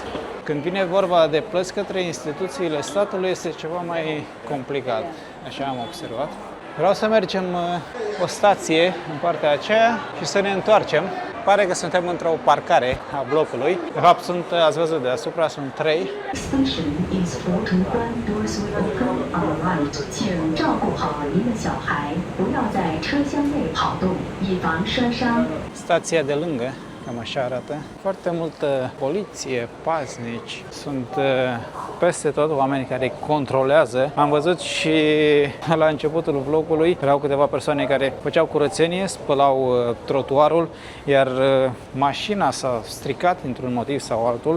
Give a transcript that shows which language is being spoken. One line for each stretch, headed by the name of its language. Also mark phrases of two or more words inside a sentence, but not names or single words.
Romanian: Când vine vorba de plăți către instituțiile statului, este ceva mai complicat, așa am observat. Vreau să mergem o stație în partea aceea și să ne întoarcem. pare că suntem într-o parcare a blocului. De fapt, ați văzut deasupra, sunt 3.
English: Station is 福竹关 Doors will open on the right，
Chinese: 请照顾好您的小孩，不要在车厢内跑动，以防摔伤。
Romanian: Stația de lângă, cam așa arată. Foarte multă poliție, paznici. Sunt peste tot oameni care controlează. Am văzut și la începutul vlogului erau câteva persoane care făceau curățenie, spălau trotuarul, iar mașina s-a stricat dintr-un motiv sau altul.